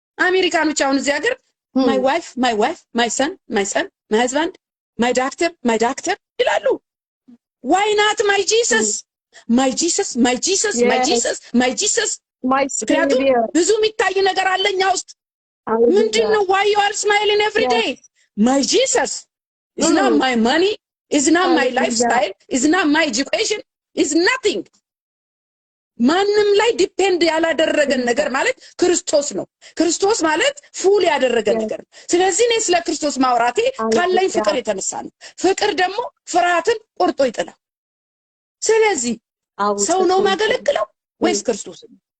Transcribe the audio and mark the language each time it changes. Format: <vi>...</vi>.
<am>አሜሪካኖች አሁን እዚህ ሀገር</am> <en>my wife my son my husband my doctor</en> <am>ይላሉ።</am> <en>why not my Jesus</en> <am>ምክንያቱም ብዙ የሚታይ ነገር አለኛ ውስጥ ምንድነው?</am> <en>why you are smiling every day? my Jesus is not my money, is not my lifestyle, is not my education, is nothing.</en> <am>ማንም ላይ ዲፔንድ ያላደረገን ነገር ማለት ክርስቶስ ነው። ክርስቶስ ማለት ፉል ያደረገን ነገር ነው። ስለዚህ እኔ ስለ ክርስቶስ ማውራቴ ካለኝ ፍቅር የተነሳ ነው። ፍቅር ደግሞ ፍርሃትን ቆርጦ ይጥላል። ስለዚህ ሰው ነው ማገለግለው ወይስ ክርስቶስ ነው?</am>